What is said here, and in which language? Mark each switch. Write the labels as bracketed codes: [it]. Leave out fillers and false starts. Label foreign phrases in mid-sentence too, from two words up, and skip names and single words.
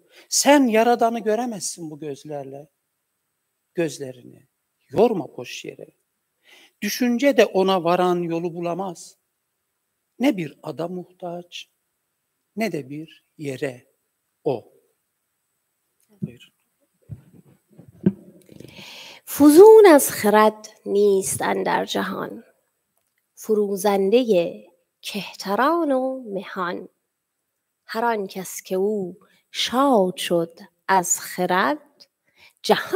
[tr] Sen Yaradan'ı göremezsin bu gözlerini. Yorma boş yere. Düşünce de ona varan yolu bulamaz. Ne bir ada muhtaç, ne de bir yere o. Buyurun. [fa] فزون از خرد نیست اندر جهان فروزنده کهتران و مهان هر آن کس که او شاد شد از خرد جهان